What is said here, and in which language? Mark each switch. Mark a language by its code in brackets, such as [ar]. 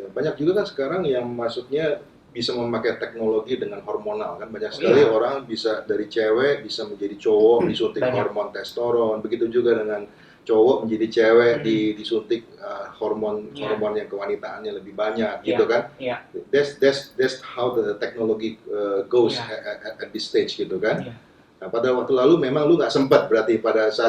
[id] Banyak juga kan sekarang yang maksudnya bisa memakai teknologi dengan hormonal kan, banyak sekali orang bisa dari cewek bisa menjadi cowok disuntik hormon testosteron, begitu juga dengan cowok menjadi cewek disuntik hormon yang kewanitaannya lebih banyak gitu kan. [en] That's how the technology goes at this stage [id] gitu kan. Nah, pada waktu lalu memang lu nggak sempat berarti pada saat